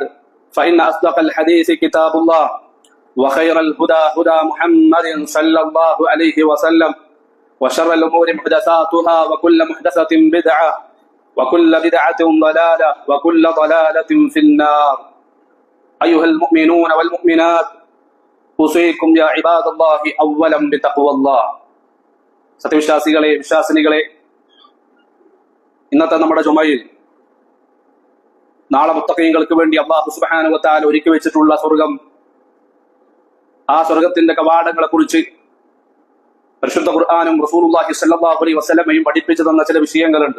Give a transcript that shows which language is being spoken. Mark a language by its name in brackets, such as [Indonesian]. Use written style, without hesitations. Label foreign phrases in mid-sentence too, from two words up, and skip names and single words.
[Arabic] فإن أصدق الحديث كتاب الله وخير الهدى هدى محمد صلى الله عليه وسلم وشر الأمور محدثاتها وكل محدثة بدعة وكل بدعة ضلالة وكل ضلالة في النار أيها المؤمنون والمؤمنات أوصيكم يا عباد الله أولا بتقوى الله [Malayalam] സത്യവിശ്വാസികളെ വിശ്വാസിനികളെ, ഇന്നത്തെ നമ്മുടെ ജുമയിൽ നാളെ മുത്തഖീങ്ങൾക്ക് വേണ്ടി [Arabic] الله سبحانه وتعالى [Malayalam] ഒരുക്കി വെച്ചിട്ടുള്ള സ്വർഗം, ആ സ്വർഗത്തിന്റെ കവാടങ്ങളെ കുറിച്ച് പരിശുദ്ധ ഖുർആനും [Arabic] رسول الله صلى الله عليه وسلم [Malayalam] പഠിപ്പിച്ചു തന്ന ചില വിഷയങ്ങളുണ്ട്.